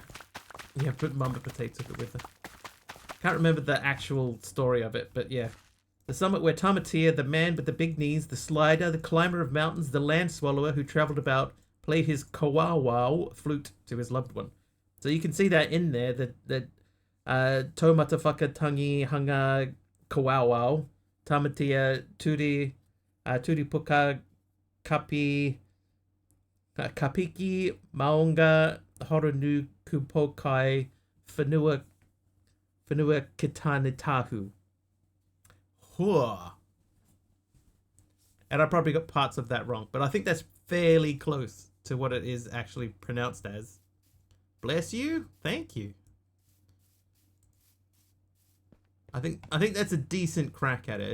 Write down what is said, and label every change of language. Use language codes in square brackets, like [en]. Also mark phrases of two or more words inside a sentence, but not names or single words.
[en] Yeah, but Mama Potato took it with her. Can't remember the actual story of it, but yeah. The summit where Tamatea, the man with the big knees, the slider, the climber of mountains, the land swallower who travelled about, played his kawawa flute to his loved one. So you can see that in there, that Tomatafaka Tangi Hanga Kawawau, Tamatea Turi Puka Kapi Kapiki Maunga Horonu Kupokai Fanua Kitanitahu. And I probably got parts of that wrong, but I think that's fairly close to what it is actually pronounced as. Bless you. Thank you. I think that's a decent crack at it.